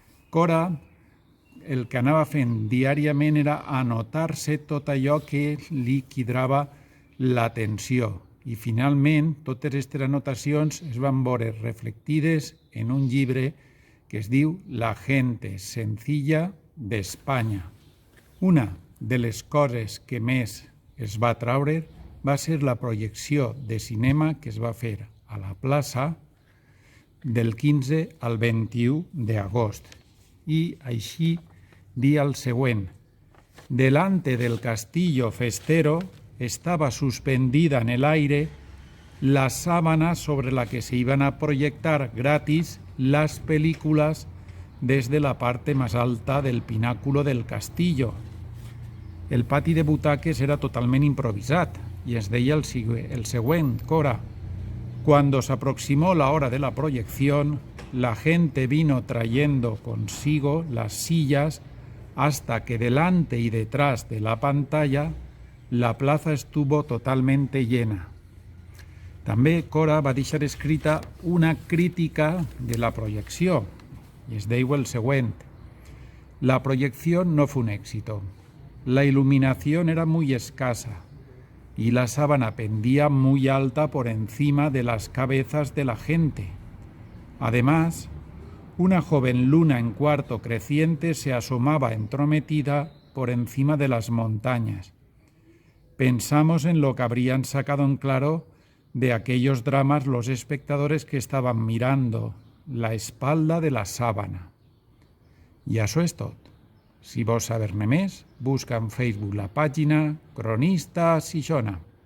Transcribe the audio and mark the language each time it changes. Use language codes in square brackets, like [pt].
[ca] Cora el que anava fent diàriament era anotar-se tot allò que li cridava l'atenció i finalment totes aquestes anotacions es van veure reflectides en un llibre que es diu La gente sencilla d'Espanya. Una de les coses que més es va traure va ser la projecció de cinema que es va fer a la plaça del 15 al 21 d'agost. I així dia el següent. [es] Delante del castillo festero estaba suspendida en el aire la sábana sobre la que se iban a proyectar gratis las películas desde la parte más alta del pináculo del castillo. [ca] El pati de butaques era totalment improvisat y es deia el següent, Cora. [es] Cuando se aproximó la hora de la proyección, la gente vino trayendo consigo las sillas hasta que delante y detrás de la pantalla la plaza estuvo totalmente llena. [ca] També Cora va deixar escrita una crítica de la proyecció i es diu el següent. [es] La proyección no fue un éxito. La iluminación era muy escasa y la sábana pendía muy alta por encima de las cabezas de la gente. Además, una joven luna en cuarto creciente se asomaba entrometida por encima de las montañas. Pensamos en lo que habrían sacado en claro de aquellos dramas los espectadores que estaban mirando la espalda de la sábana. [ca] I això és tot. Si vols saber-ne més, busca en Facebook la pàgina Cronista Xixona.